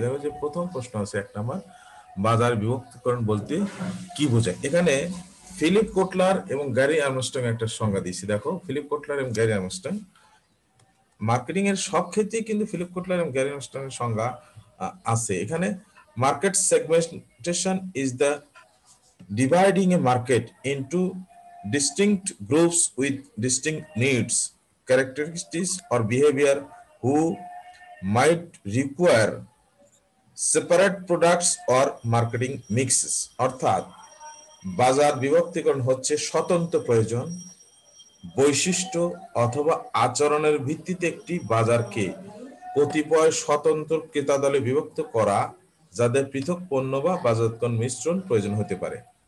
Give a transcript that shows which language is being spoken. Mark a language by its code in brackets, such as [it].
[bn] দেখো যে প্রথম প্রশ্ন আছে 1 নাম্বার, বাজার বিভক্তিকরণ বলতে কি বোঝায়? এখানে ফিলিপ কোটলার এবং গ্যারি আর্মস্ট্রং একটা সংজ্ঞা দিয়েছি। দেখো, ফিলিপ কোটলার এবং গ্যারি আর্মস্ট্রং, মার্কেটিং এর সব ক্ষেত্রেই কিন্তু ফিলিপ কোটলার এবং গ্যারি আর্মস্ট্রং এর সংজ্ঞা আছে। এখানে [en] Market segmentation is the dividing a market into distinct groups with distinct needs, characteristics, or behavior who might require separate products or marketing mixes. [bn] অর্থাৎ বাজার বিভক্তিকরণ হচ্ছে স্বতন্ত্র প্রয়োজন, বৈশিষ্ট্য অথবা আচরণের ভিত্তিতে একটি বাজারকে কতিপয় স্বতন্ত্র ক্রেতা দলে বিভক্ত করা, যাদের পৃথক পণ্য বা বাজারজাতকরণ মিশ্রণ প্রয়োজন হতে পারে।